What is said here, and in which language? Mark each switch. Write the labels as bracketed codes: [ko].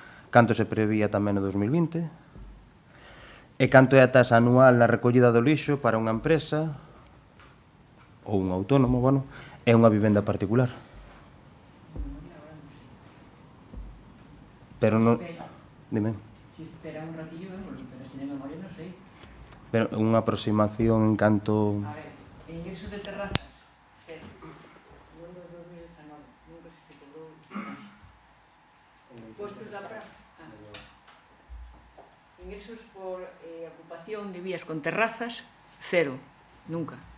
[gl] Canto se prevía tamén no 2020? E canto é a tasa anual na recollida do lixo para unha empresa ou un autónomo, bueno, é unha vivenda particular? Pero non... Dime. [es] Si espera un ratillo, vemos, pero sin memoria [gl] non sei. Pero unha aproximación en canto... [es] A ver, ingresos de terrazas, cero. [gl] Non do 2019, nunca se cobrou postos da praza. [es] Ingresos por ocupación de vías con terrazas, cero, nunca.